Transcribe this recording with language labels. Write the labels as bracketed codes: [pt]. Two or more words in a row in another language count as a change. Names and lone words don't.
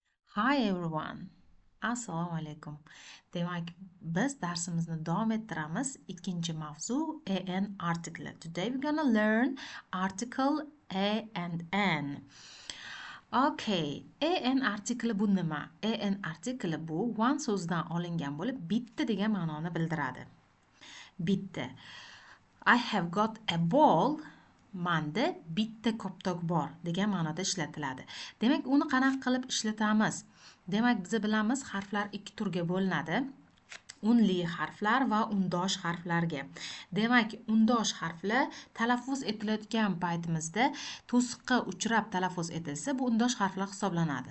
[en] Hi everyone. [uz] Assalomu alaykum. Demak, biz darsimizni davom ettiramiz. Ikkinchi mavzu [en] an article. Today we're gonna learn article a and an. [uz] Okay, [en] an article [uz] bu nima? [en] An article [uz] bu one so'zdan olingan bo'lib, bitta degan ma'noni bildiradi. Bitta. [en] I have got a ball. [uz] Manda bitta koptok bor degan ma'noda ishlatiladi. Demak, uni qanaqa qilib ishlatamiz? Demak, biz bilamiz, harflar ikki turga bo'linadi. Unli harflar va undosh harflarga. Demak, undosh harflar talaffuz etilayotgan paytimizda to'siqqa uchrab talaffuz etilsa, bu undosh harflar hisoblanadi.